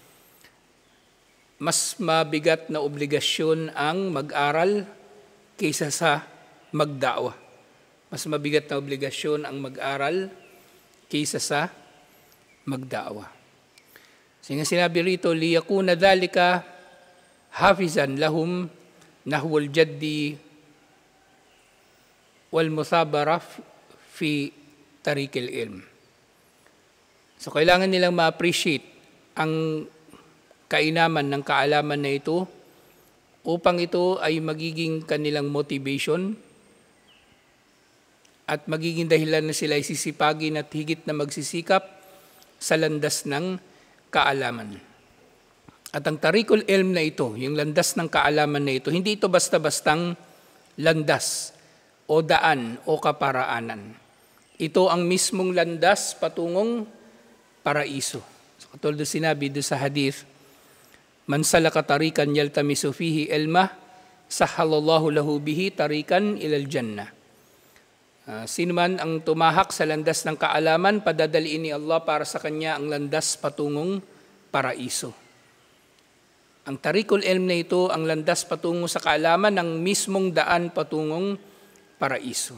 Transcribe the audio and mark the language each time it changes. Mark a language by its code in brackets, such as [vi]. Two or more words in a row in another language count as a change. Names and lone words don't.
[tl] Mas mabigat na obligasyon ang mag-aral kaysa sa magda'wah. Mas mabigat na obligasyon ang mag-aral kaysa sa magda'wah. So nga sinabi rito, [ar] ليكون ذلك حافزا لهم نحو الجد والمصابرة في طريق العلم. [tl] So kailangan nilang ma-appreciate ang kainaman ng kaalaman na ito upang ito ay magiging kanilang motivation at magiging dahilan na sila ay sisipagin at higit na magsisikap sa landas ng kaalaman. At ang [ar] طريق العلم [tl] na ito, yung landas ng kaalaman na ito, hindi ito basta-bastang landas o daan o kaparaanan. Ito ang mismong landas patungong paraiso. So, katulad sinabi doon sa hadith, [ar] من سلك طريقا يلتمس فيه علما سهل الله له به طريقا إلى الجنة. [tl] Sino man ang tumahak sa landas ng kaalaman, padadaliin ni Allah para sa kanya ang landas patungong paraiso. Ang [ar] طريق العلم [tl] na ito, ang landas patungo sa kaalaman, ang mismong daan patungong paraiso.